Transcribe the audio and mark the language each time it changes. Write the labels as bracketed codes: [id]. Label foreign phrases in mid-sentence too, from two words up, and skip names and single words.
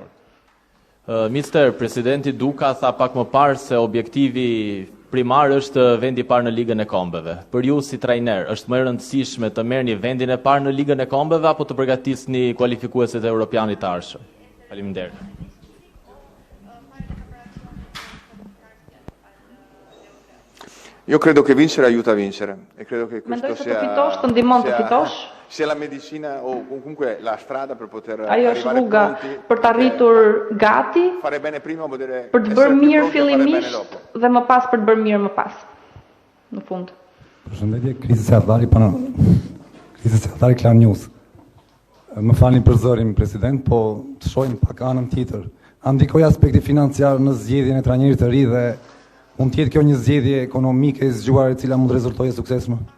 [sq] Mister, Presidenti Duka tha pak më parë se objektivi primar është vendi i parë në Ligën e Kombeve. Për ju si trajner, është më e rëndësishme të merrni vendin e parë në Ligën e Kombeve apo të përgatisni kualifikuesit e Europianit të ardhshëm? Faleminderit. [it] Io credo che vincere aiuta a vincere e credo che questo sia la medicina o comunque la strada per poter arrivare pronti. [sq] Për të arritur gati, [it] fare bene prima o vedere [sq] për të bërë mirë fillimisht dhe më pas për të bërë mirë më pas. Në fund. Përshëndetje, Krisi Seatari Klan News. Më falni për zërin, President, po të shojmë pak anën tjetër. A ndikoj aspekti financiar në zgjedhjen e trajnerit të ri dhe mund të jetë kjo një zgjedhje ekonomike e zgjuar e cila mund të rezultojë suksesshme?